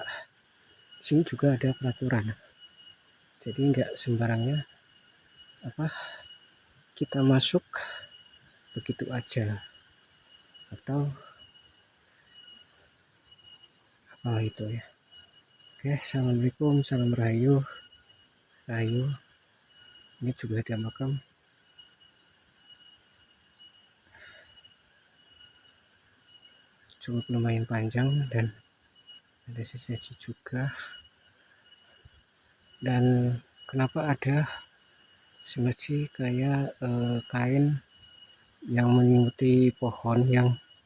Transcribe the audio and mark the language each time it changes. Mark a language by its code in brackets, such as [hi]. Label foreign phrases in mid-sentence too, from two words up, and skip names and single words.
[id] Di sini juga ada peraturan, jadi nggak sembarangnya kita masuk begitu aja, atau apa itu ya. Oke, assalamualaikum, salam rahayu, rahayu. Ini juga ada makam. Cukup lumayan panjang dan ada sesaji juga. Dan kenapa ada sesaji kayak kain yang menyelimuti pohon yang